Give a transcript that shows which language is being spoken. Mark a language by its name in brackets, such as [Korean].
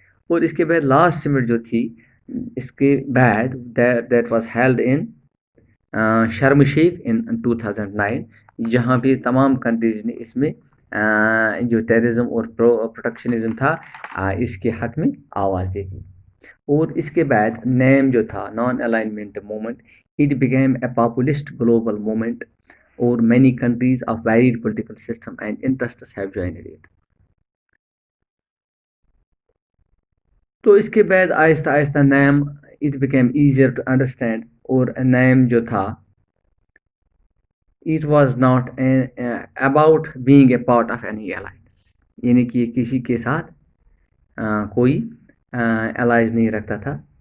[Urdu] اور اس کے بعد لاسٹ سمٹ جو تھی اس کے بعد [English] that was held in Sharm Sheikh in 2009، [Urdu] جہاں بھی تمام کنٹریز نے اس میں جو ٹیررزم اور پروٹیکشنزم تھا اس کے حق میں آواز دے دی. اور اس کے بعد نیم جو تھا non alignment moment, [English] It became a populist global movement, or many countries of varied political system and interests have joined it. [Urdu] تو اس کے بعد آہستہ آہستہ name [English] it became easier to understand, [Urdu] اور نیم جو تھا [English] it was not about being a part of any alliance, [Urdu] یعنی کہ یہ کسی کے ساتھ کوئی الائز نہیں رکھتا تھا.